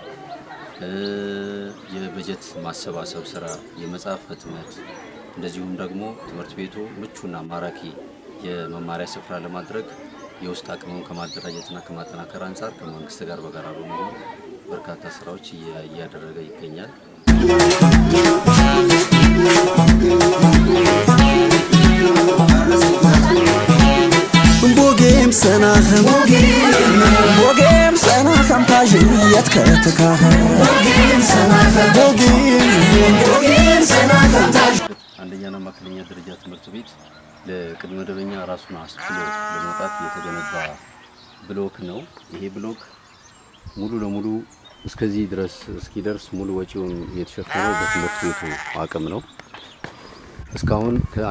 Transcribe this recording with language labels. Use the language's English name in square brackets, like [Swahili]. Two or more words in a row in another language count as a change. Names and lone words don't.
[Amharic] የበጀት ማሰባሰብ ስራ፣ የመጽሐፍ ህትመት፣ እንደዚሁም ደግሞ ትምህርት ቤቱ ምቹና ማራኪ የመማሪያ ስፍራ ለማድረግ የውስጥ አቅሙን ከማደራጀትና ከማጠናከር አንፃር ከመንግስት ጋር በጋራ በመሆን በርካታ ስራዎች እያደረገ ይገኛል። بوغيم سناخم بوغيم سناخم تاجي يتكتكاخ بوغيم سناخم بوغيم سناخم تاجي አንደኛና መከለኛ ደረጃ ትምህርት ቤት ለቅድመ መደበኛ ራሱን አስችሎ ለመውጣት የተገነባ ብሎክ ነው። ይሄ ብሎክ ሙሉ ለሙሉ እስከዚህ ድረስ እስኪደርስ ሙሉ ወጪውን የተሸፈነው በትምህርት ቤቱ አቅም ነው። እስካሁን ከ1